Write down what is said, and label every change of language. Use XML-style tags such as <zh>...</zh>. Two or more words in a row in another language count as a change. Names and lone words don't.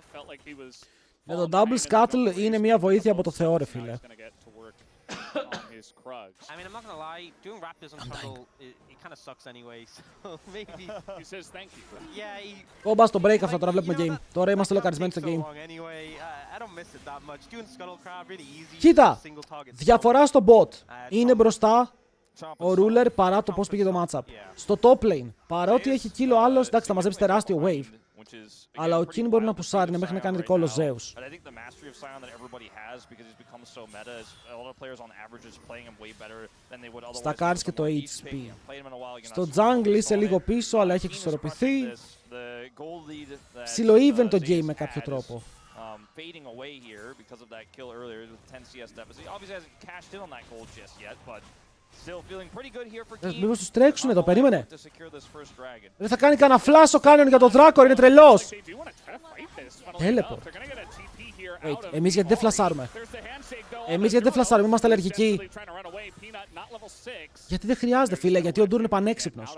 <en>Felt like he was...</en> <el>Με το</el> <en>double scuttle</en> <el>είναι μια βοήθεια από το Θεό, ρε φίλε.</el> <en>I mean, I'm not gonna lie, doing Raptors on Trundle, it kind of sucks anyway, so maybe... He says thank you. Yeah, he...</en> <el>Κόμπα στο break αυτό, τώρα βλέπουμε game. Τώρα είμαστε λοκαρισμένοι στο game. Κοίτα, διαφορά στο bot. Είναι μπροστά ο Ruler παρά το πώς πήγε το matchup. Στο</el> <en>top lane,</en> <el>παρότι έχει kill ο άλλος, εντάξει θα μαζέψει τεράστιο wave. Αλλά ο King μπορεί να πουσάρει μέχρι να κάνει recall ο Zeus. Στα cards και το HP. Στο jungle είσαι λίγο πίσω, αλλά έχει εξισορροπηθεί. Ψιλο even το game με κάποιο τρόπο.</el> <en>Fading away here because of that kill earlier with 10 CS deficit. Obviously hasn't cashed in on that gold just yet, but still feeling pretty good here for Geng.</en> <el>Μήπως τους τρέξουν εδώ, περίμενε. Δεν θα κάνει κανένα flash ο Canyon για το Δράκο, είναι τρελός.</el> <en>Teleport. Wait,</en> <el>εμείς γιατί δεν φλασάρουμε? Εμείς γιατί δεν φλασάρουμε, είμαστε αλλεργικοί. Γιατί δεν χρειάζεται, φίλε, γιατί ο Ντούρο είναι πανέξυπνος.</el>